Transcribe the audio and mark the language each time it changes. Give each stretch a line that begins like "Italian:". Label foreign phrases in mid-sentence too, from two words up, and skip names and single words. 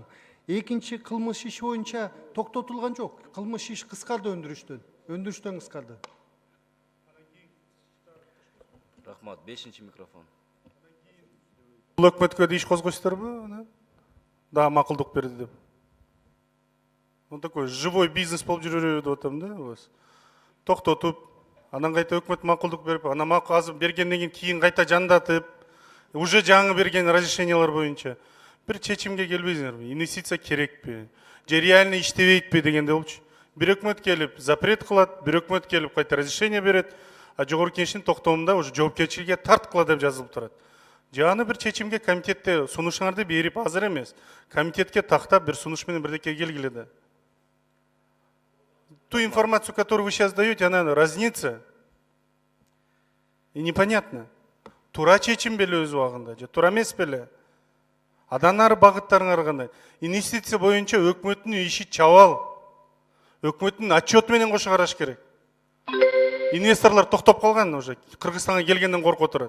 Kyrgyz: Экинчи кылмыш иш боюнча токтотулган жок. Кылмыш иш кыскарды өндүрүштөн кыскарды. Рахмат. 5-чи микрофон. Бул өкмөткө да иш козгойсуздарбы? Да, макулдук берди деп.
Russian: Он такой живой бизнес
Kyrgyz: болуп жүрөбү деп атам да,
Russian: у вас.
Kyrgyz: Токтотуп, анан кайта өкмөт макулдук берип, анан азыр бергенден кийин кайта жандатып, уже жаңы берген разрешениялар боюнча бир чечимге келбейсиңерби? Инвестиция керекпи? Же реально иштебейтпи дегенде болчу. Бир өкмөт келип запрет кылат, бир өкмөт келип кайта разрешение берет, а жогорку кеңештин токтомунда уже жоопкерчиликке тарткыла деп жазылып турат. Жаны бир чечимге комитетте сунушуңарды берип азыр эмес, комитетке тактап бир сунуш менен бирдеке келгиле да.
Russian: Ту информацию, которую вы сейчас даете, она разнится. И непонятно.
Kyrgyz: Тура чечим беле өз убагында, же тура эмес беле? Адан нары багыттарыңар кандай? Инвестиция боюнча өкмөттүн иши чабал. Өкмөттүн отчет менен кошо караш керек. Инвесторлор токтоп калган уже, Кыргызстанга келгенден коркуп отурат.